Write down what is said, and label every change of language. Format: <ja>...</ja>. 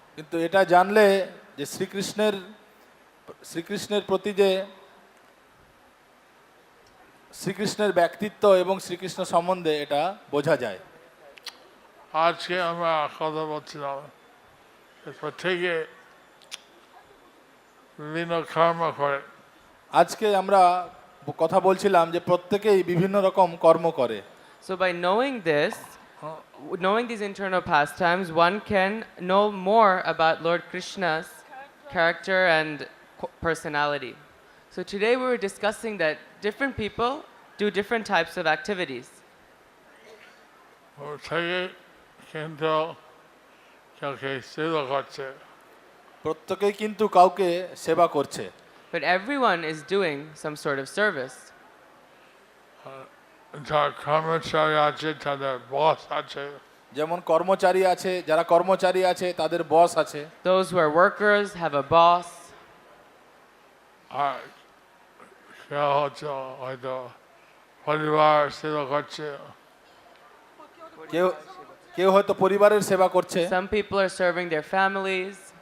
<bn>কিন্তু এটা জানলে যে শ্রীকৃষ্ণের প্রতি যে শ্রীকৃষ্ণের ব্যক্তিত্ব এবং শ্রীকৃষ্ণ সম্বন্ধে এটা বোঝা যায়। আজকে আমরা কথা বলছিলাম প্রত্যেকে বিভিন্ন কর্ম করে। আজকে আমরা কথা বলছিলাম যে প্রত্যেকেই বিভিন্ন রকম কর্ম করে।</bn> <en>So by knowing this, knowing these internal pastimes, one can know more about Lord Krishna's character and personality. So today we were discussing that different people do different types of activities.</en> <bn>প্রত্যেকে কিন্তু কাউকে সেবা করছে, প্রত্যেকেই কিন্তু কাউকে সেবা করছে।</bn> <en>But everyone is doing some sort of service.</en> <bn>যারা কর্মচারী আছে তাদের বস আছে, যেমন কর্মচারী আছে, যারা কর্মচারী আছে তাদের বস আছে।</bn> <en>Those who are workers have a boss.</en> <bn>আর কেউ হচ্ছে হয়তো পরিবার সেবা করছে, কেউ কেউ হয়তো পরিবারের সেবা করছে।</bn> <en>Some people are serving their families.</en>